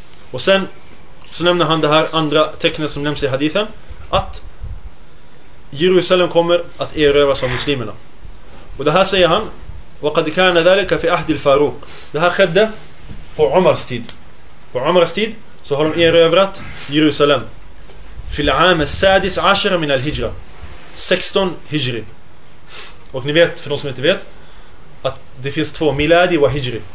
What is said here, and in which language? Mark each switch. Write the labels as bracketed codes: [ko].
[sv] Och sen så nämner han det här andra tecknet som nämns i hadithen, att Jerusalem kommer att erövras av muslimerna. Och det här säger han, [ar] وَقَدْ كَانَ ذَلِكَ فِي أَحْدِ الْفَارُوقِ. [sv] Det här skedde på Umars tid. På Umars tid så har de erövrat Jerusalem. [ar] فِي الْعَامَ السَّادِسْ عَشَرَ مِنَ الْهِجْرَ. [sv] 16 hijri. Och ni vet, för de som inte vet, att det finns två, miladi och hijri.